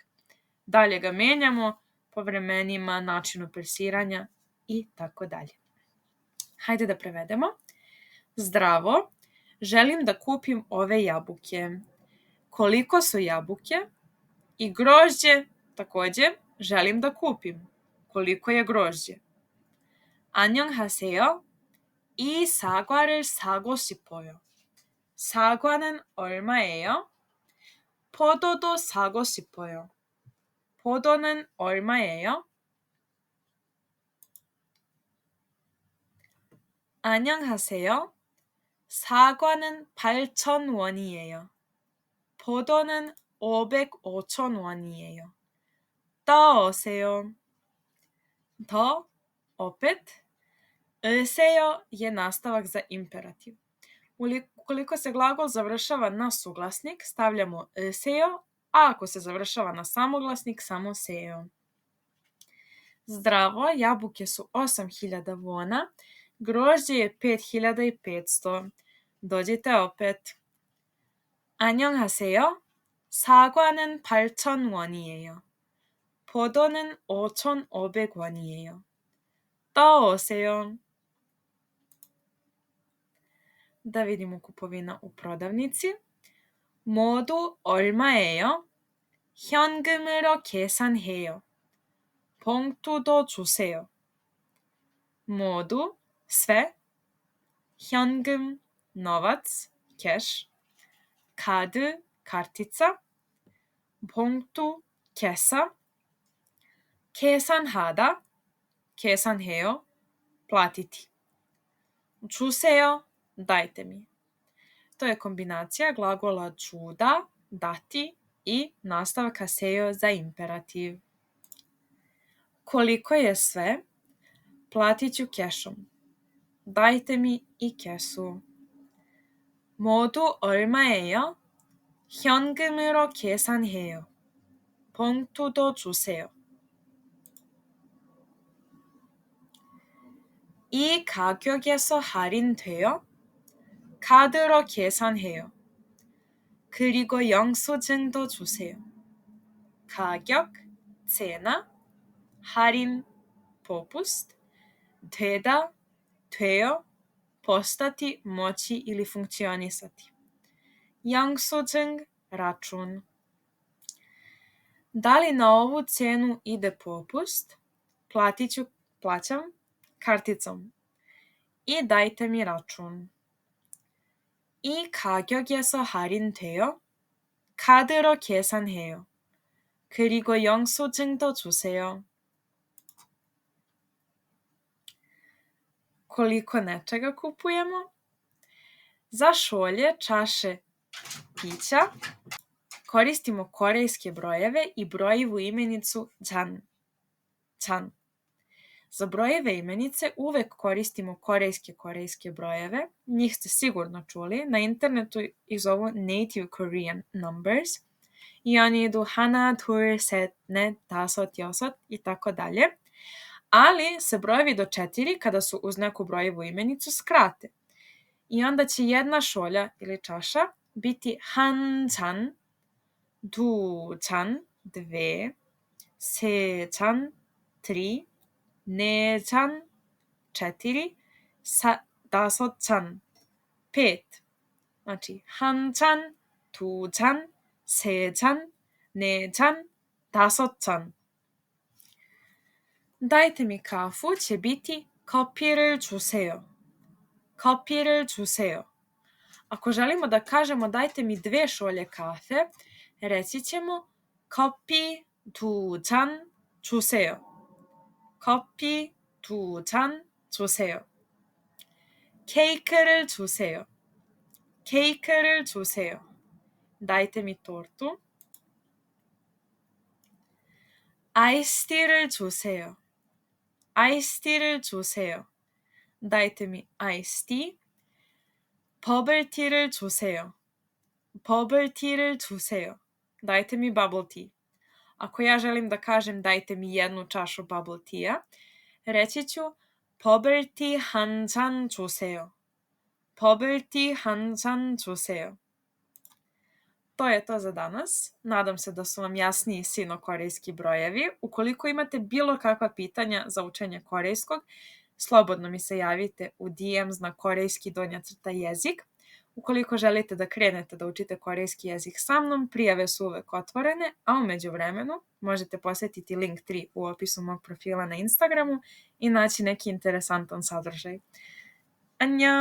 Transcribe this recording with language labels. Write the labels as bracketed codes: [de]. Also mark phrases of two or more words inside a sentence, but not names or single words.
[sr] Dalje ga menjamo po vremenima, načinu persiranja i tako dalje. Hajde da prevedemo. Zdravo, želim da kupim ove jabuke. Koliko su jabuke? I grožđe, takođe, želim da kupim. Koliko je grožđe? [ko] 안녕하세요. 이 사과를 사고 싶어요. 사과는 얼마예요? 포도도 사고 싶어요. 포도는 얼마예요? 안녕하세요. 사과는 8,000원이에요. 포도는 505,000원이에요. 떠오세요. [sr] To, opet, sejo je nastavak za imperativ. Ukoliko se glagol završava na suglasnik, stavljamo sejo, a ako se završava na samoglasnik, samo sejo. Zdravo, jabuke su 8.000 wona, grožđe je 5.500. Dođite opet. [ko] 안녕하세요. 사과는 8,000원이에요. 포도는 5,500원이에요. 떠오세요. [sr] Da vidimo kupovina u prodavnici. [ko] 모두 얼마예요? 현금으로 계산해요. 봉투도 주세요. 모두 sve, 현금 novac, cash, 카드 kartica, 봉투 kesa, 계산하다, 계산해요, platiti. 주세요, [sr] dajte mi. To je kombinacija glagola čuda, dati i nastavka sejo za imperativ. Koliko je sve? Platit ću kešom. Dajte mi i kesu. [ko] 모두 얼마예요? 현금으로 계산해요. 봉투도 주세요. 이 가격에서 할인돼요? 카드로 계산해요. 그리고 영수증도 주세요. 가격, cena, 할인, popust, 되다, 돼요, [sr] postati, moći ili funkcionisati. [ko] 영수증, račun. [sr] Da li na ovu cenu ide popust? Plaćam karticom. I dajte mi račun. [ko] 이 가격에서 할인돼요? 카드로 계산해요. 그리고 영수증도 주세요. [sr] Koliko nečega kupujemo? Za šolje, čaše, pića koristimo korejske brojeve i brojivu imenicu chan. Za brojeve imenice uvek koristimo korejske brojeve. Njih ste sigurno čuli. Na internetu ih zovu [en] Native Korean Numbers. [sr] I oni idu [ko] 하나, 둘, 셋, 넷, 다섯, 여섯 [sr] i tako dalje. Ali se brojevi do 4 kada su uz neku brojevu imenicu skrate. I onda će jedna šolja ili čaša biti [ko] 한 잔, 두 잔, 2, 세 잔, 3, 네 잔, 4, 다섯 잔, [sr] 5. Znači, [ko] 한 잔, 두 잔, 세 잔, 네 잔, 다섯 잔. [sr] Dajte mi kafu će biti [ko] 커피를 주세요. 커피를 주세요. [sr] Ako želimo da kažemo dajte mi 2 šolje kafe, reći ćemo [ko] 커피 2 잔 주세요. 커피 2 잔 주세요. 케이크를 주세요. 케이크를 주세요. [sr] Dajte mi tortu. [ko] 아이스티를 주세요. 아이스티를 주세요. [sr] Dajte mi [en] iced tea. [ko] 버블티를 주세요. 버블티를 주세요. [sr] Dajte mi [en] bubble tea. [sr] Ako ja želim da kažem dajte mi 1 čašu [en] bubble tea, [sr] reći ću [ko] 버블티 한 잔 주세요. 버블티 한 잔 주세요. [sr] To je to za danas. Nadam se da su vam jasniji sino-korejski brojevi. Ukoliko imate bilo kakva pitanja za učenje korejskog, slobodno mi se javite u DMs na korejski_jezik. Ukoliko želite da krenete da učite korejski jezik sa mnom, prijave su uvek otvorene, a u međuvremenu možete posetiti link 3 u opisu mog profila na Instagramu i naći neki interesantan sadržaj.